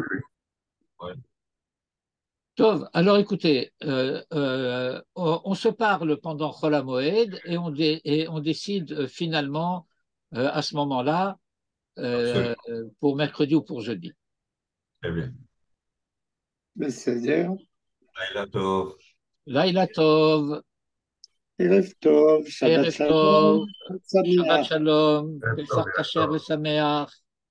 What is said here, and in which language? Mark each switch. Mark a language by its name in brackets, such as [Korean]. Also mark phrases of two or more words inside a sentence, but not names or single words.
[French] Ouais. Tov, alors écoutez, on se parle pendant [Hebrew] חול המועד [French] et on décide finalement à ce moment-là Absolument. pour mercredi ou pour jeudi. Très bien. [Hebrew] בסדר. לילה טוב. לילה טוב, ערב טוב, שבת Erev שלום, Tov, חג Shabbat שמח. Shalom, [French] Très [Hebrew] פסח כשר [French] bien. [Hebrew] V'Sameach.